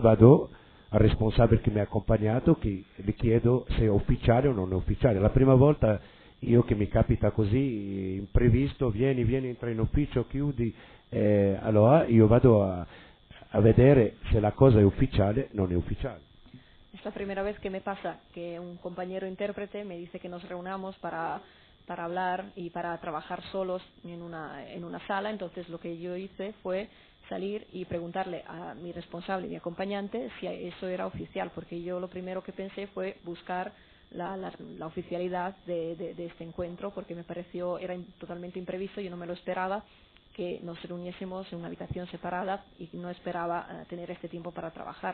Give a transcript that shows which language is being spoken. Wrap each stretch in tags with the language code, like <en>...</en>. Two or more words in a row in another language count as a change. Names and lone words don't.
<it>Vado al responsabile che mi ha accompagnato, che gli chiedo se è ufficiale o non è ufficiale. La prima volta io che mi capita così, imprevisto, vieni, entra in ufficio, chiudi, allora io vado a vedere se la cosa è ufficiale o non è ufficiale.</it> <es>Es la primera vez que me pasa que un compañero intérprete me dice que nos reunamos para hablar y para trabajar solos en una sala. Entonces lo que yo hice fue salir y preguntarle a mi responsable, mi acompañante, si eso era oficial, porque yo lo primero que pensé fue buscar la oficialidad de este encuentro, porque me pareció, era totalmente imprevisto, yo no me lo esperaba, que nos reuniésemos en una habitación separada y no esperaba tener este tiempo para trabajar.</es>